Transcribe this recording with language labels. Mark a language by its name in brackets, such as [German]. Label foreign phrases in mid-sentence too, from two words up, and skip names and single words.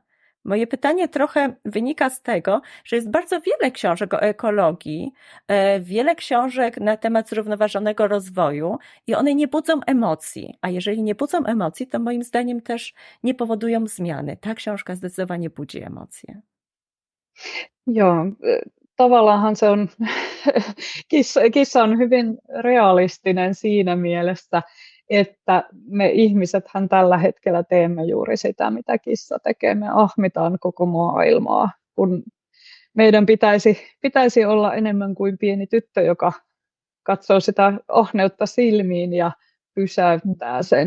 [Polish] Moje pytanie trochę wynika z tego, że jest bardzo wiele książek o ekologii, wiele książek na temat zrównoważonego rozwoju i one nie budzą emocji. A jeżeli nie budzą emocji, to moim zdaniem też nie powodują zmiany. Ta książka zdecydowanie budzi emocje. [Finnish] Joo, tavallaanhan se on, kissa on hyvin realistinen siinä mielessä, että me ihmisethän tällä hetkellä teemme juuri sitä, mitä kissa tekee. Me ahmitaan koko maailmaa, kun meidän pitäisi olla enemmän kuin pieni tyttö, joka katsoo sitä ahneutta silmiin ja pysäyttää sen.